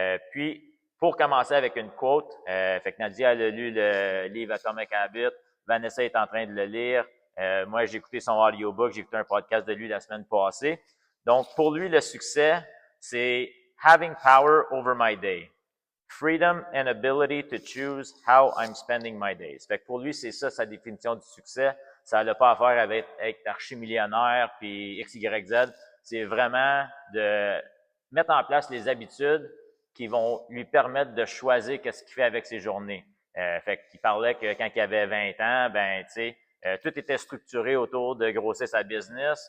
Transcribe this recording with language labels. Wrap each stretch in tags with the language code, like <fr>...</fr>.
<fr>Puis, pour commencer avec une quote, fait que Nadia elle a lu le livre Atomic Habits, Vanessa est en train de le lire. Moi, j'ai écouté son audiobook, j'ai écouté un podcast de lui la semaine passée. Donc, pour lui, le succès, c'est</fr> <en>having power over my day. Freedom and ability to choose how I'm spending my days.</en> <fr>Fait que pour lui, c'est ça sa définition du succès. Ça n'a pas à faire avec être archi-millionnaire puis X, Y, Z. C'est vraiment de mettre en place les habitudes qui vont lui permettre de choisir qu'est-ce qu'il fait avec ses journées. Fait qu'il parlait que quand il avait 20 ans, ben, tu sais, tout était structuré autour de grossir sa business.</fr>